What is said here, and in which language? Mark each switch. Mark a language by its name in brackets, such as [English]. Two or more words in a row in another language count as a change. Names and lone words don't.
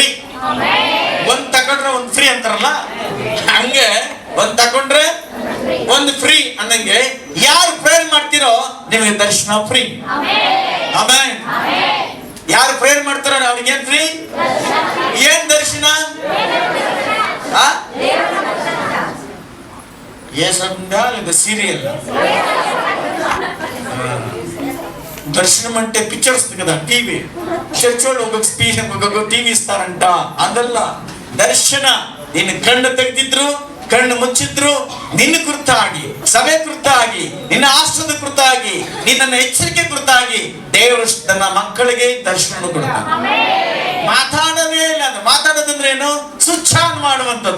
[Kannada] ಒಂದ್ ತಗೊಂಡ್ರೆ ಒಂದ್ ಫ್ರೀ ಅಂತಾರಲ್ಲ, ಹಂಗೆ ಒಂದ್ ತಗೊಂಡ್ರೆ ಒಂದ್ ಫ್ರೀ ಅನ್ನಂಗೆ ಯಾರು ಪ್ರೇಯರ್ ಮಾಡ್ತಿರೋ ನಿಮಗೆ ದರ್ಶನ ಫ್ರೀ. ಆಮೇನ್. ಯಾರು ಪ್ರೇಯರ್ ಮಾಡ್ತಾರೋ ಅವ್ರಿಗೆ ಏನ್ ಫ್ರೀ? ಏನ್ ದರ್ಶನ? [Telugu] సీరియల్ దర్శనం అంటే పిక్చర్ వస్తుంది కదా, టీవీ. చర్చ్ వాళ్ళు ఒక్కొక్క స్పీచ్ ఒక్కొక్క టీవీ ఇస్తారంట. [Kannada] ಅದಲ್ಲ ದರ್ಶನ. ನಿನ್ನ ಕಣ್ಣು ತೆಗೆದಿದ್ರು, ಕಣ್ಣು ಮುಚ್ಚಿದ್ರು, ನಿನ್ನ ಕುರಿತಾಗಿ, ಸಭೆ ಕುರಿತಾಗಿ, ನಿನ್ನ ಆಶ್ರಯದ ಕುರಿತಾಗಿ, ನಿನ್ನ ಎಚ್ಚರಿಕೆ ಕುರಿತಾಗಿ ದೇವರು ತನ್ನ ಮಕ್ಕಳಿಗೆ ದರ್ಶನ ಕೊಡ್ತಾನೆ. ಮಾತಾಡೋದೇ ಇಲ್ಲ. ಮಾತಾಡೋದಂದ್ರೆ ಏನು? [English] switch on [Kannada] ಮಾಡುವಂಥದ್ದು.